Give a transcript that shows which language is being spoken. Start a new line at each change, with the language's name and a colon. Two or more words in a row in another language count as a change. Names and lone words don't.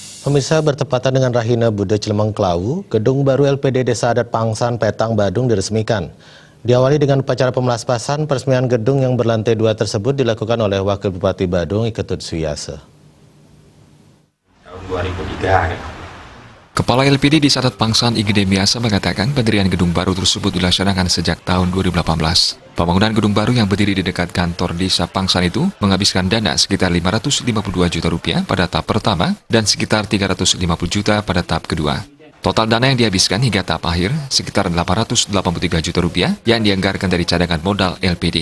Indonesian: Pemirsa, bertepatan dengan Rahina Buddha Cilemeng Klawu, gedung baru LPD Desa Adat Pangsan Petang Badung diresmikan. Diawali dengan upacara pemelaspasan, peresmian gedung yang berlantai 2 tersebut dilakukan oleh Wakil Bupati Badung Iketut Suyase. Tahun 2003. Kepala LPD Desa Adat Pangsan Igede Miasa mengatakan pendirian gedung baru tersebut dilaksanakan sejak tahun 2018. Pembangunan gedung baru yang berdiri di dekat kantor Desa Pangsan itu menghabiskan dana sekitar 552 juta rupiah pada tahap pertama dan sekitar 350 juta pada tahap kedua. Total dana yang dihabiskan hingga tahap akhir sekitar 883 juta rupiah yang dianggarkan dari cadangan modal LPD.